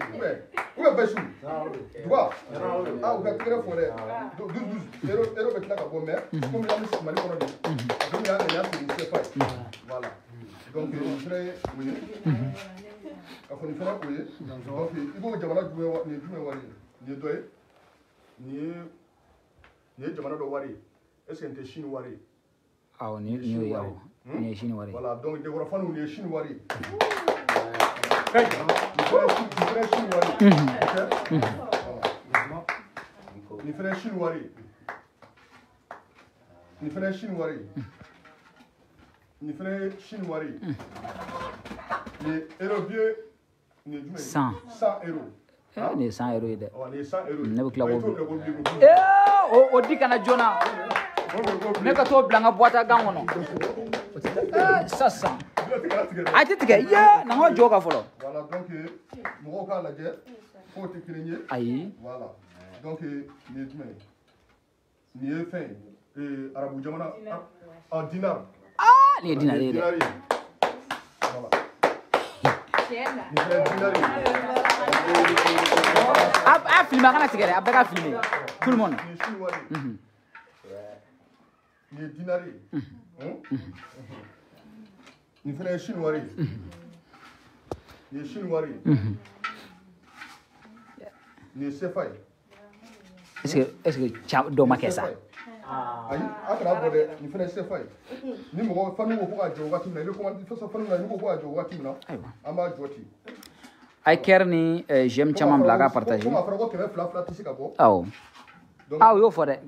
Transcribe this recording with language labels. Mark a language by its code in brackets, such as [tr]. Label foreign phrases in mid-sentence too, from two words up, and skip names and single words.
[fr] ou bien [bm] Bayisu Duga u ka tɛgɛrɛ fɔ dɛ 12 euro bɛ tila ka bɔ mais komi an bɛ Mali kɔnɔ de donc y'a sigi nin CFA ye [fr] voilà donc [bm] nin fana ye o ye ka fɔ nin fana o ye donc i b'o jamana jumɛn nin ye jumɛn wari ye nin ye dɔ ye nin ye jamana dɔ wari ye [fr] est ce que [bm] nin tɛ Chine wari ye awɔ nin ye awɔ nin ye Chine wari ye [fr] voilà donc [bm] Dekɔrɔfaniw nin ye Chine wari ye nin fana ye Chine wari ye nin fana ye Chine wari ye nin fana ye Chine wari ye nin fana ye Chine wari ye nin ye euro biye nin ye jumɛn ye 100 euros nin ye 100 euros ye dɛ nin ye 100 euros ne bɛ tila k'o o di kana joona ne ka t'o bila n ka [fr] boîte à gants [bm] kɔnɔ sisan a tɛ tigɛ ye na n ka jɔ ka fɔlɔ [fr] voilà donc [bm] mɔgɔw k'a lajɛ k'o tɛ kelen ye ayi [fr] voilà donc [bm] nin ye jumɛn ye nin ye fɛn ye arabu jamana dinar nin ye dinari ye dɛ voilà nin fɛnɛ ye dinari ye a filmé a kana tigɛ dɛ a bɛɛ ka filmé [fr] tout le monde [bm] nin ye Chine wari ye nin ye dinari ye nin fɛnɛ ye Chine wari ye nin ye Chine wari ye nin ye CFA ye [fr] est ce que [bm] dɔ ma kɛ sa ayi a kana bɔ dɛ nin fɛnɛ ye CFA ye ni mɔgɔ fani ko k'a jɔ wagati min na i bɛ commande fasa fani na ni ko k'a jɔ wagati min na an b'a jɔ ten a ye kɛri ni j'aime caman bila a ka partager ko a fɔra ko 200 tɛ se ka bɔ awɔ aw y'o fɔ dɛ